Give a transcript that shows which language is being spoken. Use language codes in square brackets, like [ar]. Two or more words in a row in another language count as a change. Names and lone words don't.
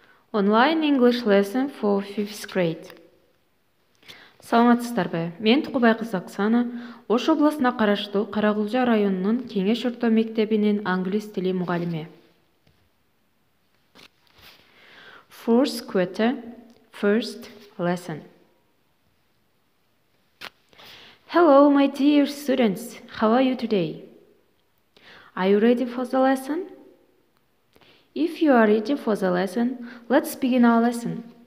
[en] Online English lesson for 5th grade. [ky] Саламатсыңарбы? Мен Тукубай кызы Оксана, Ош областына караштуу Карагулжа районунун Кеңеш орто мектебинин англис тили мугалими. [en] Fourth quarter, first lesson. Hello, my dear students. How are you today? Are you ready for the lesson? If you are ready for the lesson, let's begin our lesson.